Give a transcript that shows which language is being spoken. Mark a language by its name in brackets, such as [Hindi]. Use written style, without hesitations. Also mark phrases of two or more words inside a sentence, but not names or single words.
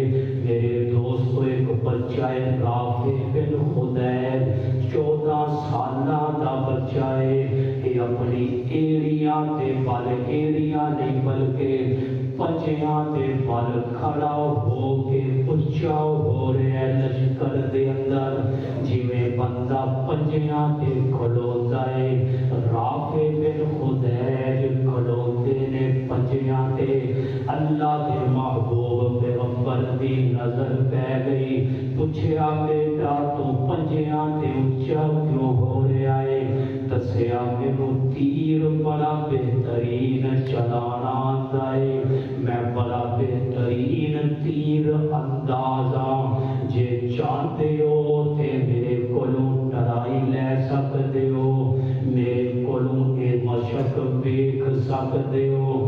[Punjabi] میرے دوستو ایک بچہ رافع بن خدیج 14 سالہ دا بچہ ہے، کہ اپنی ایڑیاں تے بل ایڑیاں نہیں بلکہ پنجیاں تے بل کھڑا ہو کے اچھا ہو رہا ہے لشکر دے اندر، جی میں بندہ پنجیاں تے کھڑوتا ہے، رافع بن خدیج کھڑوتے نے پنجیاں تے۔ اللہ دے محبوب پیغمبر دی نظر پہ گئی، پوچھیا بیٹا تو پنجیاں تے اچھا کیوں ہو رہا ہے؟ دسیا مینوں تیر بڑا بہترین چلانا آندا ہے، میں بڑا بہترین تیر اندازاں، جے چاہتے ہو تے میرے کولوں ڈرائی لے سکتے ہو، میرے کولوں اے مشق دیکھ سکتے ہو۔